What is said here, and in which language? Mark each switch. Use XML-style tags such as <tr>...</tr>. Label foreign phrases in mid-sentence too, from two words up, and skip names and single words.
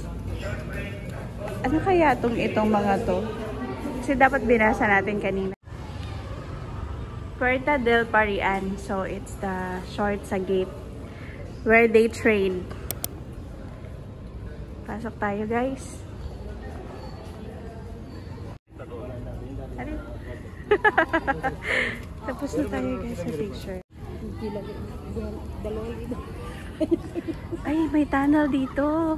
<tl>Ano kaya itong mga to? Kasi dapat binasa natin kanina. Puerta del Parian.</tl> <en>So it's the short sa gate where they trade.</en> <tl>Pasok tayo guys. Tapos na tayo guys sa picture. Ay, may tunnel dito.</tl>